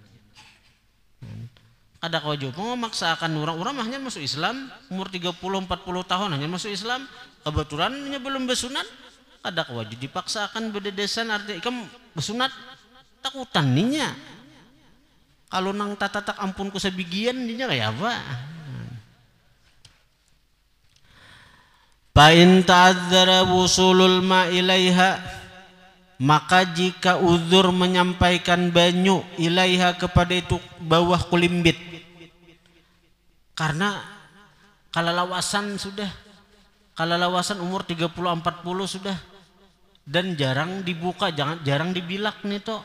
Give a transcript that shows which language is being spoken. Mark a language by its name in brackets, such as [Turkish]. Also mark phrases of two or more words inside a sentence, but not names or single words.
[Indonesian] Kada kau juga memaksakan orang hanya masuk Islam umur 30-40 tahun hanya masuk Islam, kebetulan nya belum besunat, kada kau wajib dipaksakan bededesan arti ikam besunat takutan ninya. Kalau nang tatatak ampunku sebigian ninya kayak apa? [Arabic] فإن تعذر وصول الماء إليها, [Indonesian] maka jika uzur menyampaikan banyu ilaiha kepada itu bawah kulimbit, karena kalalawasan umur 30-40 sudah dan jarang dibuka, jarang dibilak nih toh.